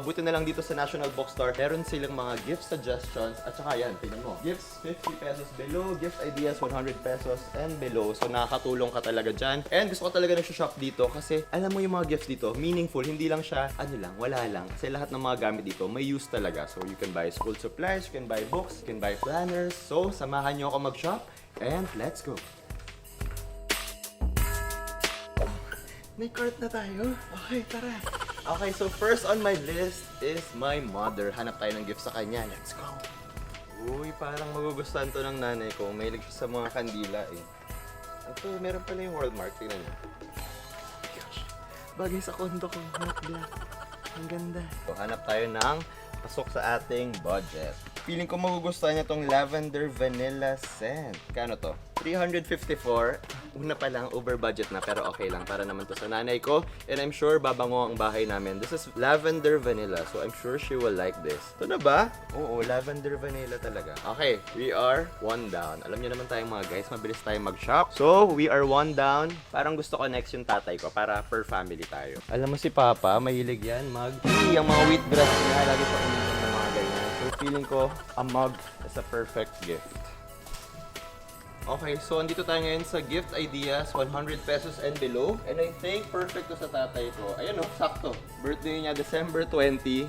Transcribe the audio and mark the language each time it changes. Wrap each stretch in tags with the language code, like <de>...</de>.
<tl>Buti na lang dito sa National Bookstore, meron silang mga gift suggestions at tsaka yan, tingnan mo.</tl> <en>Gifts 50 pesos below, gift ideas 100 pesos and below.</en> <tl>So nakakatulong ka talaga dyan. And gusto ko talaga nag-shop dito kasi alam mo yung mga gifts dito, meaningful. Hindi lang siya, ano lang, wala lang. Kasi lahat ng mga gamit dito may use talaga.</tl> <en>So you can buy school supplies, you can buy books, you can buy planners.</en> <tl>So samahan nyo ako mag-shop</tl> <en>and let's go!</en> <tl>May cart na tayo.</tl> <en>Okay, tara. Okay, so first on my list is my mother.</en> <tl>Hanap tayo ng gift sa kanya.</tl> <en>Let's go!</en> <tl>Uy, parang magugustuhan to ng nanay ko. Mahilig siya sa mga kandila eh. Ito, meron pala yung Worldmark. Tingnan niyo. Gosh, bagay sa kondo ko. Matte black. Ang ganda. So, hanap tayo ng pasok sa ating budget. Feeling ko magugustuhan niya tong lavender vanilla scent. Kano to? 354. Una pa lang, over budget na pero okay lang. Para naman to sa nanay ko.</tl> <en>And I'm sure</en> <tl>babango ang bahay namin.</tl> <en>This is lavender vanilla. So I'm sure she will like this.</en> <tl>Ito na ba? Oo,</tl> <en>lavender vanilla talaga. Okay, we are one down.</en> <tl>Alam niyo naman tayong mga guys, mabilis tayong mag-shop.</tl> <en>So, we are one down.</en> <tl>Parang gusto ko next yung tatay ko para per family tayo. Alam mo si Papa, mahilig yan mag-tea. Ang mga wheatgrass niya, lagi pa uminom ng mga ganyan.</tl> <en>So, feeling ko, a mug is a perfect gift. Okay, so</en> <tl>andito tayo ngayon sa</tl> <en>gift ideas, 100 pesos and below. And I think perfect</en> <tl>to sa tatay ko. Ayan o, sakto. Birthday niya December 20.</tl>